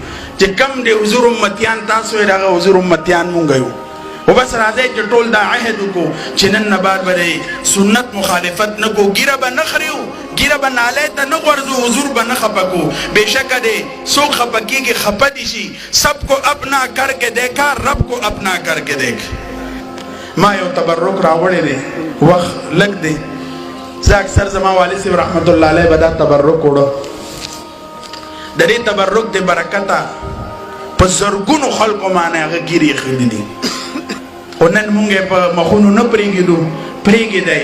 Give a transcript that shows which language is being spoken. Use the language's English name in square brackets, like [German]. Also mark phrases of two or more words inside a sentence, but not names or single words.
[Pashto] چې کم دی حضور امتیان تاسو یې هغه حضور امتیان مونږ یو. و بس راځئ چې ټول دا عهد وکړو چې نن نه بعد به سنت مخالفت نه کوو، ګیره به نه خورو، ګیره به نالی ته نه غورځو، حضور به نه خفه کوو. بېشکه دی څوک خفه کېږي خفه دي شي، [Urdu] سب کو اپنا کر کے دیکھا رب کو اپنا کر کے دیکھ. [Pashto] ما یو تبرک راوړی دی، وخت لږ دی. زه اکثر زما والد صاحب رحمت الله علیه به دا تبرک وړو. د دې تبرک د برکته په زرګونو خلکو باندې هغه ګیرې ایښودي دي. خو نن مونږ یې په مخونو نه پرېږدو، پرېږدئ.